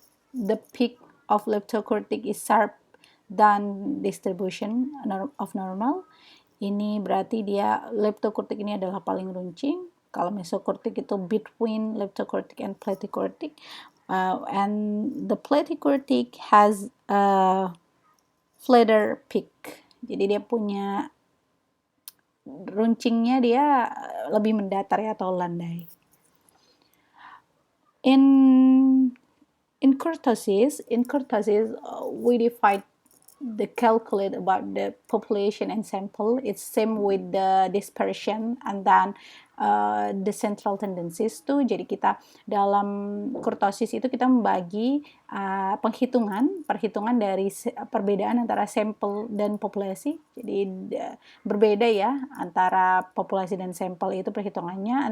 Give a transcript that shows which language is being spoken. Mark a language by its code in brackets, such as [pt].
[en] The peak of leptokurtic is sharp than distribution of normal. [id] Ini berarti dia leptokurtic ini adalah paling runcing. Kalau mesokurtic itu [en] between leptokurtic and platykurtic, and the platykurtic has a flatter peak. [id] Jadi dia punya runcingnya dia lebih mendatar ya atau landai. [en] In kurtosis, we divide the calculate about the population and sample. It's same with the dispersion and then the central tendencies tuh. [id] Jadi kita dalam kurtosis itu kita membagi perhitungan dari perbedaan antara sampel dan populasi. Jadi berbeda ya antara populasi dan sampel itu perhitungannya.